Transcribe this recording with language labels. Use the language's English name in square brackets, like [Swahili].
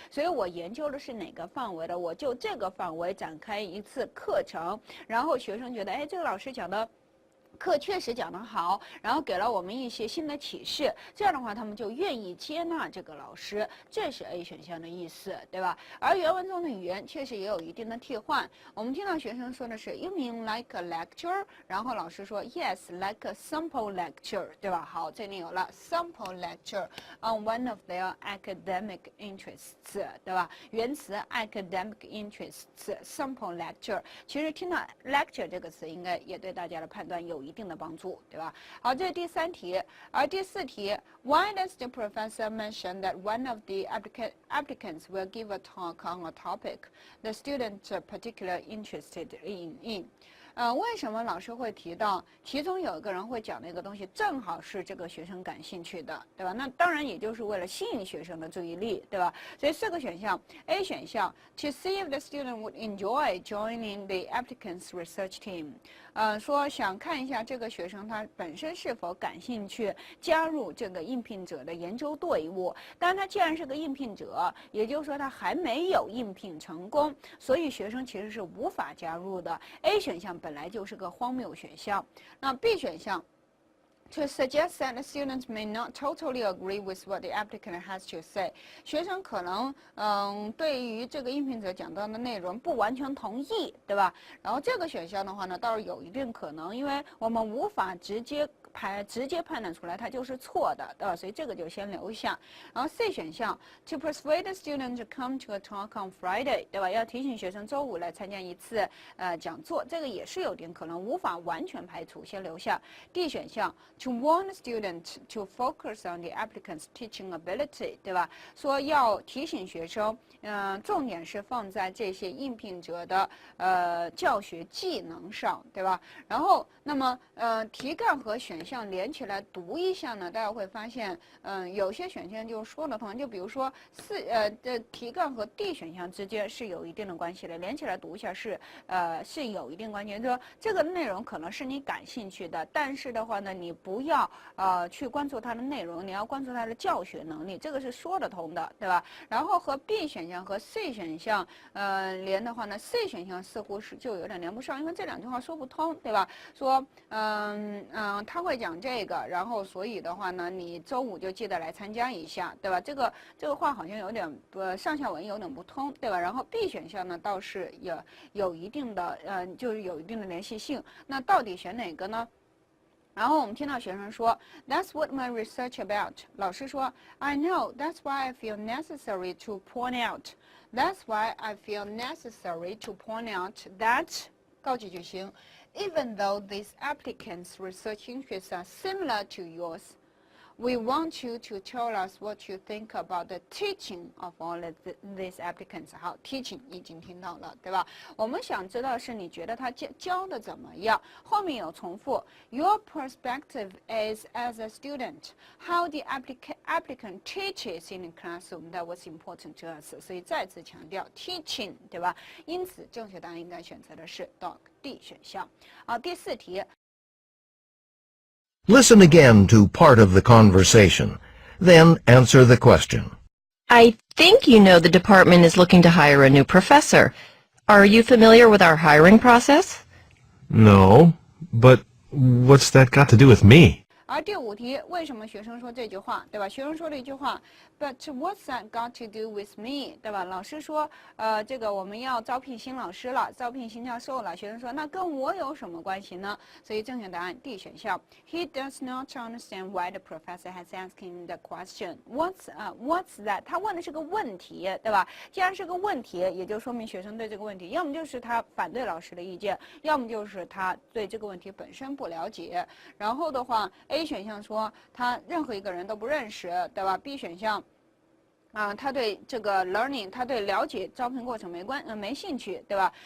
[Chinese] 所以我研究的是哪个范围的，我就这个范围展开一次课程，然后学生觉得，哎，这个老师讲的课确实讲得好，然后给了我们一些新的启示，这样的话他们就愿意接纳这个老师，这是 A 选项的意思，对吧？而原文中的语言确实也有一定的替换。我们听到学生说的是 [English] You mean like a lecture？ [Chinese] 然后老师说 [English] Yes, like a sample lecture， [Chinese] 对吧？好，这里有了 [English] sample lecture on one of their academic interests， 对吧？ [Chinese] 原词 [English] academic interests sample lecture， [Chinese] 其实听到 lecture 这个词应该也对大家的判断有一定的帮助，对吧？好，这是第3题。而第4题 [English] ，Why does the professor mention that one of the applicants will give a talk on a topic the student particularly interested in？ [Chinese] 为什么老师会提到其中有一个人会讲的一个东西正好是这个学生感兴趣的，对吧？那当然也就是为了吸引学生的注意力，对吧？所以4个选项 ，A 选项 [English] to see if the student would enjoy joining the applicant's research team， [Chinese] 说想看一下这个学生他本身是否感兴趣加入这个应聘者的研究队伍。当然，他既然是个应聘者，也就是说他还没有应聘成功，所以学生其实是无法加入的。 A 选项本来就是个荒谬选项。那 B 选项 [English] to suggest that the students may not totally agree with what the applicant has to say， [Chinese] 学生可能对于这个应聘者讲到的内容不完全同意，对吧？然后这个选项的话呢，倒是有一定可能，因为我们无法直接判断出来它就是错的，对吧？所以这个就先留下。然后 C 选项 [English] to persuade the student to come to a talk on Friday， 对吧？ [Chinese] 要提醒学生周五来参加一次讲座，这个也是有点可能，无法完全排除，先留下。 [English] D 选项 to warn the student to focus on the applicant's teaching ability， 对吧？ [Chinese] 说要提醒学生，重点是放在这些应聘者的教学技能上，对吧？然后那么题干和选项连起来读一下呢，大家会发现，有些选项就说得通，就比如说这题干和 D 选项之间是有一定的关系的，连起来读一下是有一定关系，就是说这个内容可能是你感兴趣的，但是的话呢，你不要去关注它的内容，你要关注它的教学能力，这个是说得通的，对吧？然后和 B 选项和 C 选项连的话呢 ，C 选项似乎是就有点连不上，因为这两句话说不通，对吧？说他会讲这个，然后所以的话呢，你周五就记得来参加一下，对吧？这个话好像有点上下文有点不通，对吧？然后 B 选项呢倒是有一定的就是有一定的联系性，那到底选哪个呢？然后我们听到学生说 [English] That's what my research about。老师说 I know, that's why I feel necessary to point out. That's why I feel necessary to point out that [Chinese] 告记句型 [English] Even though these applicants' research interests are similar to yours, we want you to tell us what you think about the teaching of all of these applicants. [Chinese] 好 ，teaching 已经听到了，对吧？我们想知道是你觉得他教的怎么样？ [English] 后面有重复 ，Your perspective is as a student, how the applicant teaches in the classroom that was important to us. [Chinese] 所以再次强调 teaching， 对吧？因此正确答案应该选择的是 D 选项。好，第4题。 [English] Listen again to part of the conversation, then answer the question. I think you know the department is looking to hire a new professor. Are you familiar with our hiring process? No, but what's that got to do with me? [Chinese] 而第5题，为什么学生说这句话，对吧？学生说了一句话 ， [English] But what's that got to do with me， [Chinese] 对吧？老师说，这个我们要招聘新老师了，招聘新教授了。学生说，那跟我有什么关系呢？所以正确答案 D 选项 [English] ，He does not understand why the professor has asked him the question. What's that？ [Chinese] 他问的是个问题，对吧？既然是个问题，也就说明学生对这个问题，要么就是他反对老师的意见，要么就是他对这个问题本身不了解。然后的话 ，A 选项说他任何一个人都不认识，对吧 ？B 选项。他对这个 learning， 他对了解招聘过程没兴趣，对吧？